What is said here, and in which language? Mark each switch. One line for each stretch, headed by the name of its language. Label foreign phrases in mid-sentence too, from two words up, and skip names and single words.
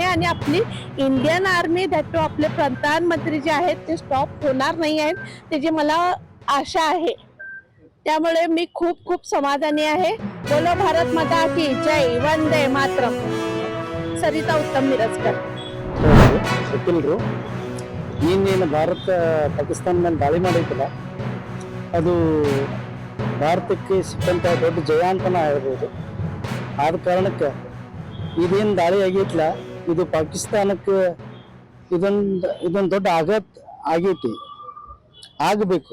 Marathi: आणि आपली इंडियन आर्मी
English: that too
Marathi: आपले प्रधानमंत्री जे आहेत ते स्टॉप होणार नाही आहेत त्याची मला आशा आहे. त्यामुळे मी खूप खूप समाधानी आहे.
Hindi: बोलो भारत माता की जय, वंदे मातरम. सरिता उत्तम मिरजकर.
Kannada: ವಕೀಲರು ಇನ್ನೇನು ಭಾರತ ಪಾಕಿಸ್ತಾನ ಮೇಲೆ ದಾಳಿ ಮಾಡೈತಲ್ಲ, ಅದು ಭಾರತಕ್ಕೆ ಸಿಕ್ಕಂಥ ದೊಡ್ಡ ಜಯ ಅಂತಲೇ ಹೇಳ್ಬೋದು. ಆದ ಕಾರಣಕ್ಕೆ ಇದೇನು ದಾಳಿ ಆಗೈತಲ್ಲ, ಇದು ಪಾಕಿಸ್ತಾನಕ್ಕೆ ಇದೊಂದು ದೊಡ್ಡ ಆಘಾತ ಆಗೈತಿ, ಆಗಬೇಕು.